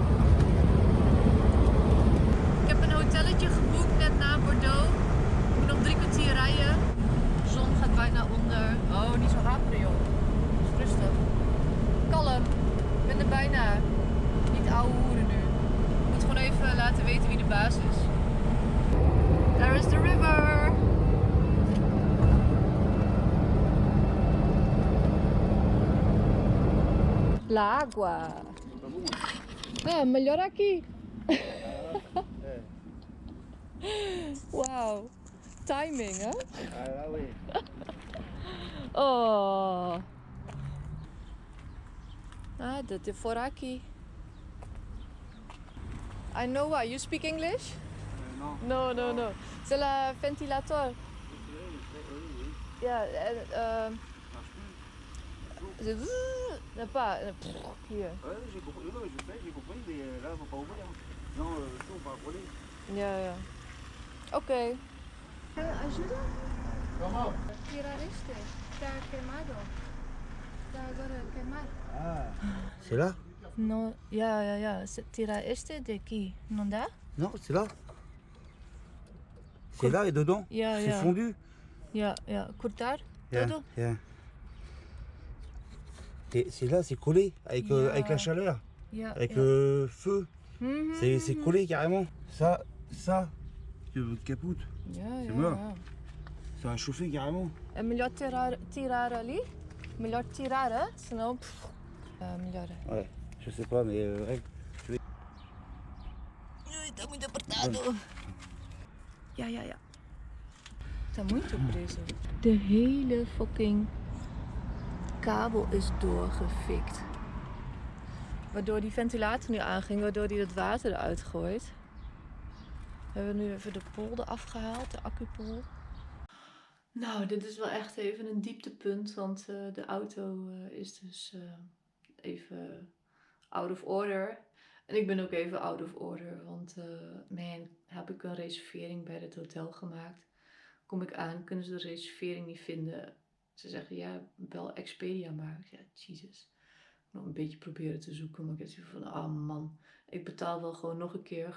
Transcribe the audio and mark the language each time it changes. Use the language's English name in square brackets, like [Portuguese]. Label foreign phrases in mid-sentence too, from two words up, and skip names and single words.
[Dutch] Ik heb een hotelletje geboekt net na Bordeaux. Ik moet nog 3 kwartier rijden. De zon gaat bijna onder. Oh, niet zo haperen joh. Dus rustig. Kalm. Ik ben er bijna. Niet ouwe hoeren nu. Ik moet gewoon even laten weten wie de baas is. [English] There is the river. [Spanish] La agua. [Portuguese] Ah, melhor aqui. [Dutch] Wauw. Timing, hè? Oh. Ah, dat is voor aqui. [English] I know why. You speak English? [French] Non. [Portuguese] No. [French] C'est le ventilateur. Ja, c'est pas hier. Ouais, j'ai compris. Non, je sais, j'ai compris, mais là, on va pas ouvrir. Non, chaud, on va rouler. [Dutch] Ja. Oké. [Portuguese] Ajuda? [French] Comment? [Portuguese] Tirar este. Está queimado. Está agora a queimar. [French] Ah, c'est là? [Portuguese] No, ja. Tira este de aqui, não dá? [French] Non, c'est là. C'est là et dedans? [Dutch] Ja, [French] C'est [Dutch] ja. [French] fondu? [Dutch] Ja. [Portuguese] Cortar [English] Yeah, [Portuguese] tudo? [French] yeah. C'est là, c'est collé avec, [English] Yeah. [French] avec la chaleur, [Dutch] Ja. [French] avec le feu. Mhm. C'est collé carrément. Ça, capote. [Dutch] Ja. [French] mort. Ça va chauffer carrément. [Portuguese] É melhor tirar ali? Melhor tirar, hè? Senão. Melhor. [French] Ouais, je sais pas, mais règle. [Portuguese] Tá muito apertado. Ja. Tá muito preso. [Dutch] De hele fucking kabel is doorgefikt. Waardoor die ventilator nu aanging, waardoor die het water eruit gooit. We hebben nu even de polder afgehaald, de accupol. Nou, dit is wel echt even een dieptepunt, want de auto is dus even [English] out of order. [Dutch] En ik ben ook even [English] out of order, [Dutch] want heb ik een reservering bij het hotel gemaakt. Kom ik aan, kunnen ze de reservering niet vinden. Ze zeggen, ja, bel Expedia maar. Ja, Jesus. Nog een beetje proberen te zoeken, maar ik heb zoiets van, man, ik betaal wel gewoon nog een keer.